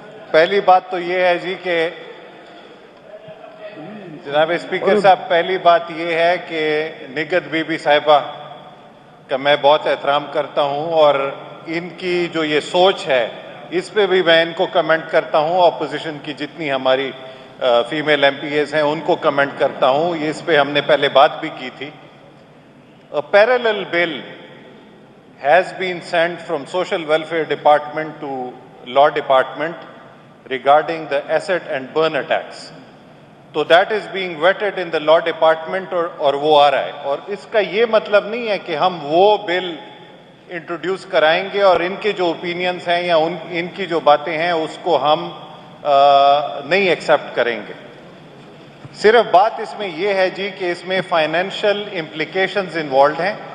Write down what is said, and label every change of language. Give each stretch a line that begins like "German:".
Urdu: پہلی بات تو یہ ہے جی کہ جناب اسپیکر صاحب پہلی بات یہ ہے کہ نگہت بی بی صاحبہ کا میں بہت احترام کرتا ہوں اور ان کی جو یہ سوچ ہے اس پہ بھی میں ان کو کمنٹ کرتا ہوں. اپوزیشن کی جتنی ہماری فیمیل ایم پی ایز ہیں ان کو کمنٹ کرتا ہوں. اس پہ ہم نے پہلے بات بھی کی تھی.
English: A parallel bill has been sent from Social Welfare Department to Law Department regarding the acid and burn attacks. So that is being vetted in the Law Department
Urdu: اور وہ آ رہا ہے. اور اس کا یہ مطلب نہیں ہے کہ ہم وہ بل انٹروڈیوس کرائیں گے اور ان کے جو اوپینینز ہیں یا ان کی جو باتیں ہیں اس کو ہم نہیں ایکسیپٹ کریں گے. صرف بات اس میں یہ ہے جی کہ اس میں فائنینشیل امپلیکیشنز انوالوڈ ہیں.